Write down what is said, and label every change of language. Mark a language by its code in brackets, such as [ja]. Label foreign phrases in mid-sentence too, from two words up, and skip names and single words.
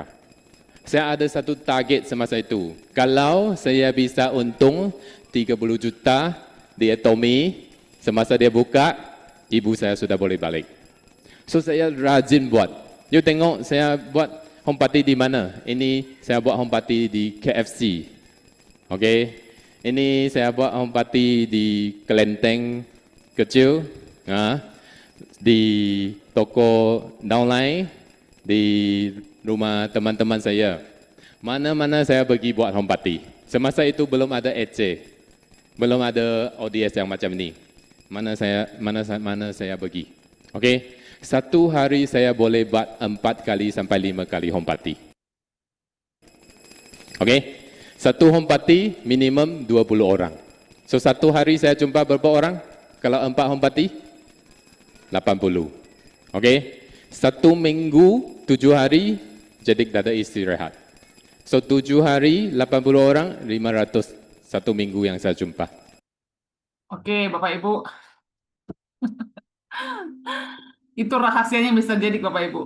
[ms] Saya ada satu target semasa itu. Kalau saya bisa untung 30 juta di Atomy, semasa dia buka, ibu saya sudah boleh balik. So saya rajin buat. You tengok saya buat [en] home party [ms] di mana? Ini saya buat [en] home party [ms] di KFC. Okay? Ini saya buat [en] home party [ms] di kelenteng kecil, di toko downline, di rumah teman-teman saya. Mana-mana saya pergi buat [en] home party. [ms] Semasa itu belum ada EC, belum ada ODS yang macam ni. Mana saya pergi. Okay? Satu hari saya boleh buat 4 kali sampai 5 kali [en] home party. [ms] Okay? Satu [en] home party [ms] minimum 20 orang. So satu hari saya jumpa berapa orang? Kalau 4 [en] home party? [ms] 80. Okay? Satu minggu 7 hari Jedik tak ada istirahat. So 7 hari 80 orang 500 satu minggu yang saya jumpa. Oke, Bapak Ibu. Itu rahasianya Mr. Jedik, Bapak Ibu.